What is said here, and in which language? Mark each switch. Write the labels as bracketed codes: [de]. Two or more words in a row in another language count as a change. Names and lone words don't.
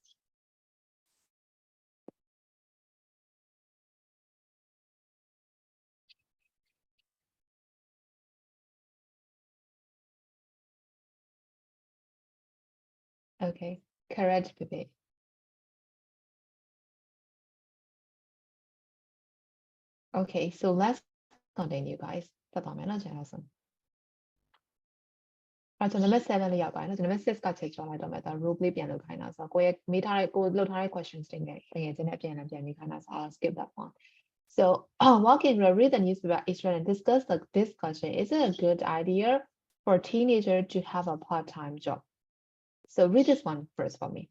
[en] Okay, correct, Pippi. Okay, so let's continue, guys. [my] ဆက်သွားမယ်နော် ကျွန်တော်ဆိုအဲ့ကျွန်တော် number 7လေးရောက်သွားတယ်နော်ကျွန်တော် number 6ကချိန်ကျော်လိုက်တော့မယ်ဒါ [en] rule play [my] ပြန်လုပ်ခိုင်းတာဆိုတော့ကိုယ့်ရဲ့မေးထားတဲ့ကိုလုပ်ထားတဲ့ questions တွေနဲ့တကယ်ချင်းနဲ့ပြန်မေးခိုင်းတာဆို [en] I'll skip that one. So, walk in, read the newspaper extra and discuss the discussion. Is it a good idea for a teenager to have a part-time job? So read this one first for me.